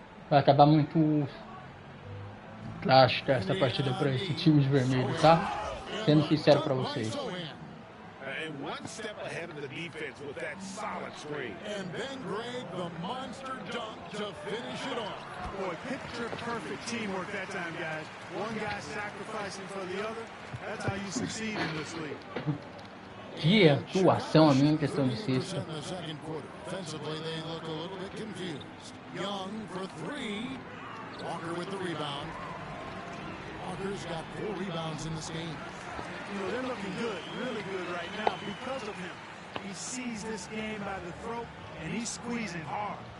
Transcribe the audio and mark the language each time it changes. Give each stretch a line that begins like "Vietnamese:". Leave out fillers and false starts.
Portuguese: Vai acabar muito plástica essa partida para esse time de vermelho, tá? Sendo sincero para vocês.
English: And one step ahead of the defense with that solid screen. And then Greg, the monster dunk to finish it off. Boy, picture perfect teamwork that time, guys. One guy sacrificing for the other. That's how you succeed in this league.
Portuguese: Que atuação a minha em questão de cesta.
English: Offensively, they look a little bit confused. Young for three. Walker with the rebound. Walker's got 4 rebounds in this game. You know, they're looking good, really good right now because of him. He sees this game by the throat, and he's squeezing hard.